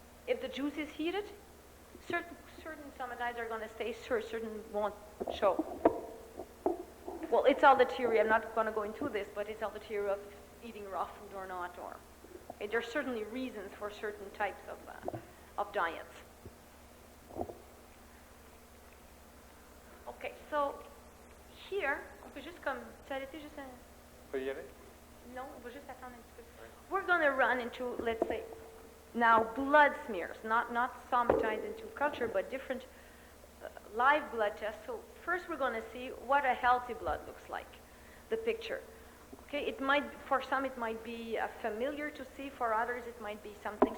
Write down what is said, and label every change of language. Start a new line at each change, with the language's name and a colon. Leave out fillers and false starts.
English: If the juice is heated, certain somatids are going to stay, certain won't show. Well, it's all the theory. I'm not going to go into this, but it's all the theory of eating raw food or not. Or there are certainly reasons for certain types of diets. Okay, so here,
French: on peut juste comme s'arrêter juste un. On peut y aller? Non, on va juste attendre un petit peu.
English: We're going to run into, let's say, now blood smears, not somatids into culture, but different live blood tests. So first we're going to see what a healthy blood looks like, the picture. Okay, it might, for some it might be familiar to see, for others it might be something.